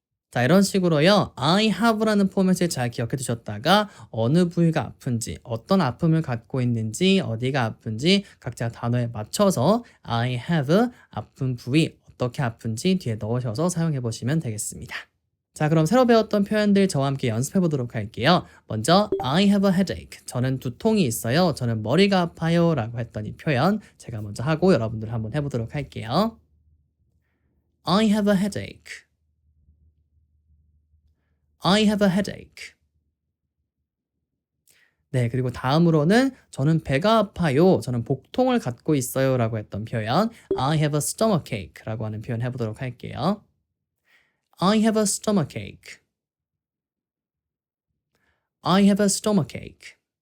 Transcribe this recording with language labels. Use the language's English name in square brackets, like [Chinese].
[Korean] 자, 이런 식으로요, I have라는 포맷을 잘 기억해 두셨다가 어느 부위가 아픈지, 어떤 아픔을 갖고 있는지, 어디가 아픈지 각자 단어에 맞춰서 I have 아픈 부위, 어떻게 아픈지 뒤에 넣으셔서 사용해 보시면 되겠습니다. 자, 그럼 새로 배웠던 표현들 저와 함께 연습해 보도록 할게요. 먼저 [English] I have a headache, [Korean] 저는 두통이 있어요, 저는 머리가 아파요 라고 했던 이 표현 제가 먼저 하고 여러분들 한번 해보도록 할게요. [English] I have a headache, I have a headache. [Korean] 네, 그리고 다음으로는 저는 배가 아파요. 저는 복통을 갖고 있어요. 라고 했던 표현 [English] I have a stomachache [Korean] 라고 하는 표현 해보도록 할게요. [English] I have a stomachache. I have a stomachache.